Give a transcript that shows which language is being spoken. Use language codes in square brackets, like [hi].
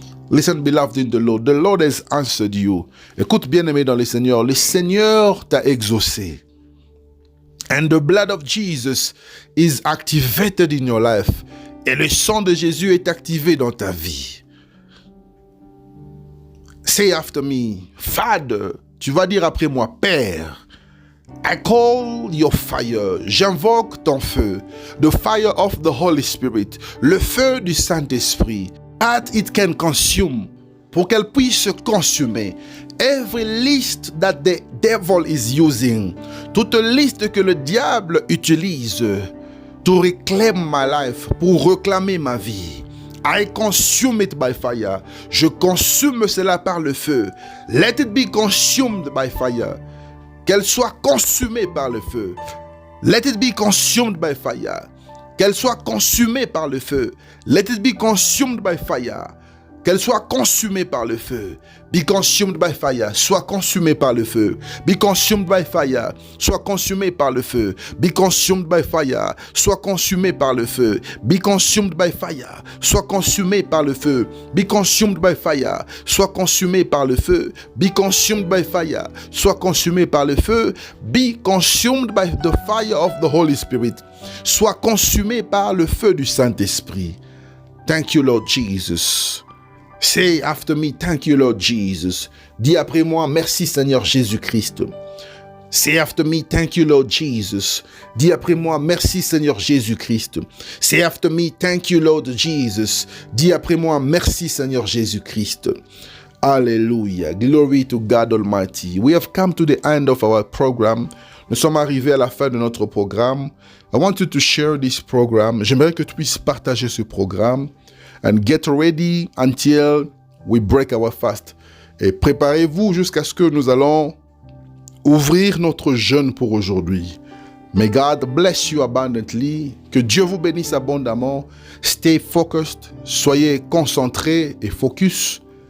[en] Listen, beloved in the Lord has answered you. [fr] Écoute, bien-aimé dans le Seigneur t'a exaucé. [en] And the blood of Jesus is activated in your life. [fr] Et le sang de Jésus est activé dans ta vie. [en] Say after me, Father, [fr] tu vas dire après moi, Père, [en] I call your fire. [fr] J'invoque ton feu. [en] The fire of the Holy Spirit. [fr] Le feu du Saint-Esprit. [en] That it can consume. [fr] Pour qu'elle puisse se consumer. [en] Every list that the devil is using. [fr] Toute liste que le diable utilise [en] to reclaim my life, [fr] pour réclamer ma vie. [en] I consume it by fire. [fr] Je consume cela par le feu. [en] Let it be consumed by fire. [fr] Qu'elle soit consumée par le feu. [en] Let it be consumed by fire. [fr] Qu'elle soit consumée par le feu. [en] Let it be consumed by fire. [fr] Qu'elle soit consumée par le feu. [en] Be consumed by fire. [fr] Soit consumée par le feu. [en] Be consumed by fire. [fr] Soit consumée par le feu. [en] Be consumed by fire. [fr] Soit consumée par le feu. [en] Be consumed by fire. [fr] Soit consumée par le feu. [en] Be consumed by fire. [fr] Soit consumée par le feu. [en] Be consumed by fire. [fr] Soit consumée par le feu. [en] Be consumed by the fire of the Holy Spirit. [fr] Soit consumée par le feu du Saint-Esprit. [en] Thank you, Lord Jesus. Say after me, thank you, Lord Jesus. [fr] Dis après moi, merci Seigneur Jésus-Christ. [en] Say after me, thank you, Lord Jesus. [fr] Dis après moi, merci Seigneur Jésus-Christ. [en] Say after me, thank you, Lord Jesus. [fr] Dis après moi, merci Seigneur Jésus-Christ. [en] Hallelujah. Glory to God Almighty. We have come to the end of our program. [fr] Nous sommes arrivés à la fin de notre programme. [en] I want you to share this program. [fr] J'aimerais que tu puisses partager ce programme. [en] And get ready until we break our fast. [fr] Et préparez-vous jusqu'à ce que nous allons ouvrir notre jeûne pour aujourd'hui. [en] May God bless you abundantly. [fr] Que Dieu vous bénisse abondamment. [en] Stay focused. [fr] Soyez concentrés et focus.